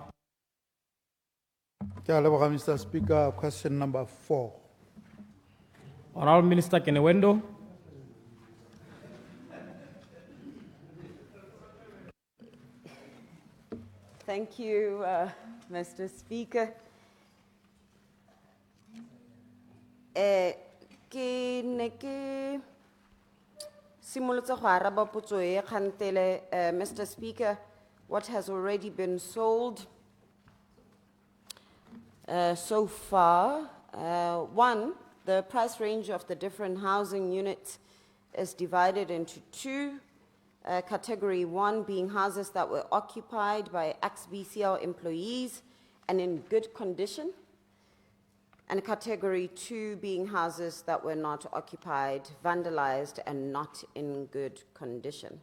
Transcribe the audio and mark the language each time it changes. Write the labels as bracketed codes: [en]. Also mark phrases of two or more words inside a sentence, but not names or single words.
[tn] Ke a leboga, [en] Mr. Speaker. Question number 4. Honourable Minister Kenewendo. Thank you, Mr. Speaker. [tn] Ke ne ke simolotse go araba potso e kgantele, [en] Mr. Speaker, what has already been sold so far. One, the price range of the different housing units is divided into two. Category 1 being houses that were occupied by ex-BCL employees and in good condition, and category 2 being houses that were not occupied, vandalized, and not in good condition.